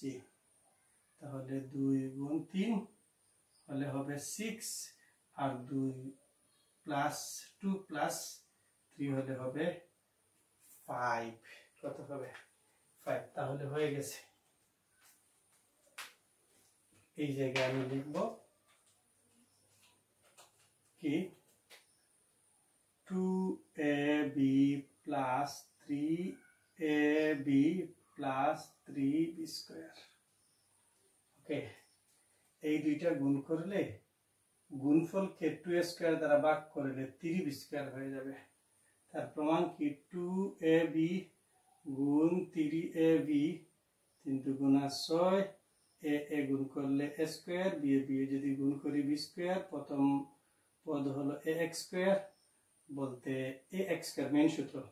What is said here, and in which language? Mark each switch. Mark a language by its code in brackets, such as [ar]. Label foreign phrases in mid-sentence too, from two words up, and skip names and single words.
[bn] তাহলে 2 গুণ 3 হলে হবে 6, আর 2 প্লাস 2 প্লাস 3 হলে হবে 5। কত হবে? 5। তাহলে হয়ে গেছে। এই জায়গায় আমি লিখব কি [en] 2ab plus 3ab plus 3b [bn] স্কয়ার, ওকে। এই দুইটা গুণ করলে, গুণফলকে 2a স্কয়ার দ্বারা ভাগ করলে 3b স্কয়ার হয়ে যাবে। তার প্রমাণ কি 2ab গুণ 3ab, 3 দুগুণা 6, a গুণ করলে a স্কয়ার, b যদি গুণ করি b স্কয়ার, প্রথম পদ হলো ax স্কয়ার, বলতে ax স্কয়ার মেইন সূত্র,